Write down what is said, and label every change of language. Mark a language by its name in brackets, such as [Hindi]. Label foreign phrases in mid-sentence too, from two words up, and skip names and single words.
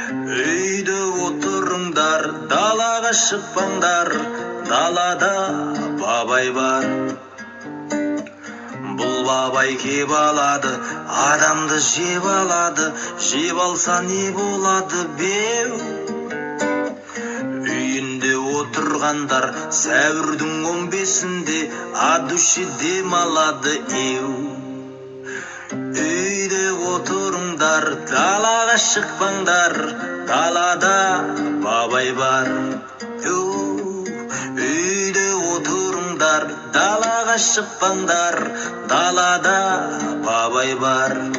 [Kazakh] Үйде отырыңдар, далаға шықпаңдар, далада бабай бар. Бұл бабай кеп алады, адамды жеп алады, жеп алса не болады, беу? Үйінде отырғандар сәуірдің он бесінде [Russian] от души [Kazakh] демалады, еу. Үйде отырыңдар, далаға шықпаңдар, далада бабай бар. Еу. Үйде отырыңдар, далаға шықпаңдар, далада бабай бар.